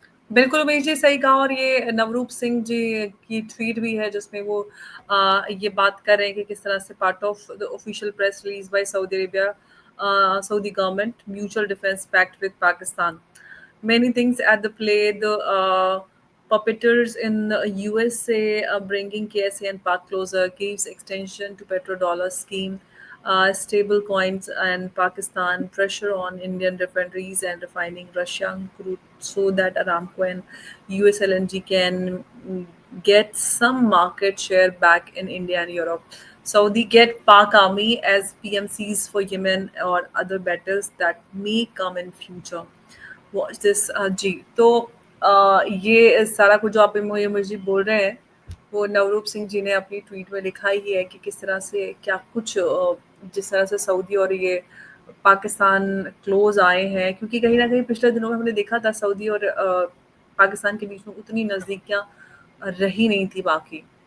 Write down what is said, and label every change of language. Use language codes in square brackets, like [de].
[hi] बिल्कुल उमेश जी सही कहा। और ये नवरूप सिंह जी की ट्वीट भी है जिसमें वो ये बात कर रहे हैं कि किस तरह से [en] Part of the official press release by Saudi Arabia, Saudi government, mutual defense pact with Pakistan. Many things at the play. The puppeteers in the USA bringing KSA and Pak closer, gives extension to petrodollar scheme, stable coins, and Pakistan pressure on Indian refineries and refining Russian crude so that Aramco and US LNG can get some market share back in India and Europe. Saudi get Pak army as PMCs for Yemen or other battles that may come in future. Watch this जी। [hi] तो ये सारा कुछ जो आप मुझे बोल रहे हैं, वो नवरूप सिंह जी ने अपनी ट्वीट में लिखा ही है कि किस तरह से क्या कुछ जिस तरह से सऊदी और ये पाकिस्तान क्लोज आए हैं, क्योंकि कहीं न कहीं पिछले दिनों में हमने देखा था सऊदी और पाकिस्तान के बीच में उतनी नज़दीकियाँ रही नहीं थी बाकी।